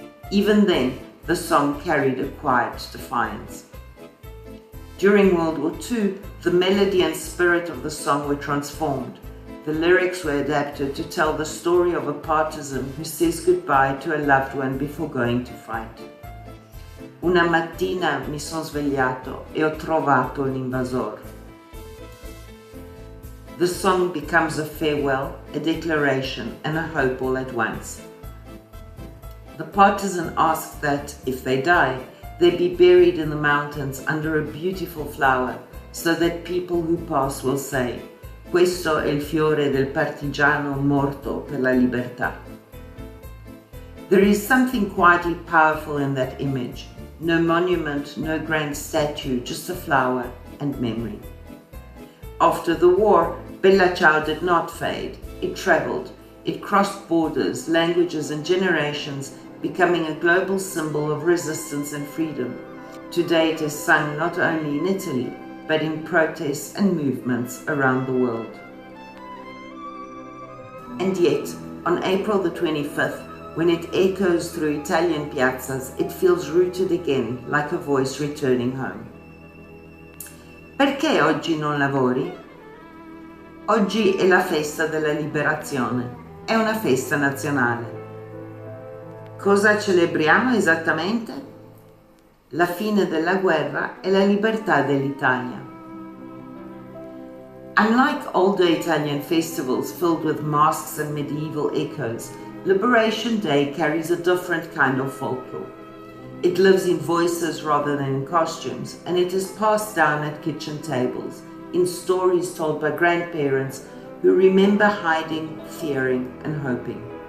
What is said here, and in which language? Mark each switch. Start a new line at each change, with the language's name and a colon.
English: Even then, the song carried a quiet defiance. During World War II, the melody and spirit of the song were transformed. The lyrics were adapted to tell the story of a partisan who says goodbye to a loved one before going to fight.
Italian: Una mattina mi son svegliato e ho trovato l'invasor.
English: The song becomes a farewell, a declaration, and a hope all at once. The partisan asks that, if they die, they be buried in the mountains under a beautiful flower, so that people who pass will say,
Italian: "Questo è il fiore del partigiano morto per la libertà."
English: There is something quietly powerful in that image. No monument, no grand statue, just a flower and memory. After the war, Bella Ciao did not fade. It traveled. It crossed borders, languages, and generations, becoming a global symbol of resistance and freedom. Today it is sung not only in Italy, but in protests and movements around the world. And yet, on April the 25th, when it echoes through Italian piazzas, it feels rooted again, like a voice returning home.
Italian: Perché oggi non lavori? Oggi è la festa della liberazione, è una festa nazionale. Cosa celebriamo esattamente? La fine della guerra e la libertà dell'Italia.
English: Unlike older Italian festivals filled with masks and medieval echoes, Liberation Day carries a different kind of folklore. It lives in voices rather than in costumes, and it is passed down at kitchen tables, in stories told by grandparents who remember hiding, fearing, and hoping.